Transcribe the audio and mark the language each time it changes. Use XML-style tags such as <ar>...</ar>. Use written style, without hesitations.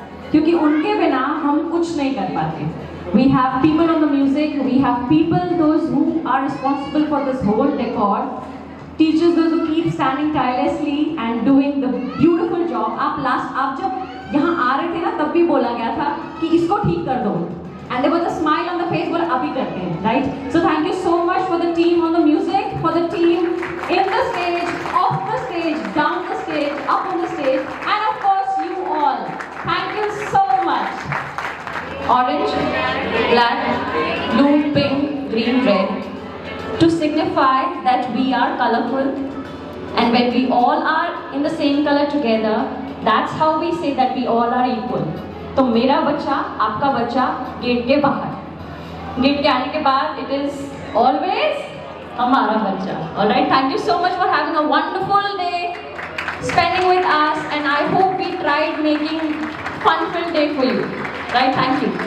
<hi>क्योंकि उनके बिना हम कुछ नहीं कर पाते.</hi> <en>We have people on the music, we have people those who are responsible for this whole decor. Teachers those who keep standing tirelessly and doing the beautiful job.</en> <hi>आप जब यहाँ आ रहे थे ना तब भी बोला गया था कि इसको ठीक कर दो.</hi> <en>And there was a smile on the face</en> <hi>बोला अभी करते हैं,</hi> <en>right? So thank you so much for the team on the music, for the team in the stage, off the stage, down the stage, up on the stage, and of course you all. Thank you so much. Orange, black, blue, pink, green, red. To signify that we are colorful, and when we all are in the same color together, that's how we say that we all are equal.</en> <hi>तो मेरा बच्चा, आपका बच्चा gate के बाहर, gate के आने के बाद</hi> <en>it is always</en> <hi>हमारा बच्चा.</hi> <en>All right, thank you so much for having a wonderful day, spending with us, and I hope we tried making fun-filled day for you. Right, thank you.</en>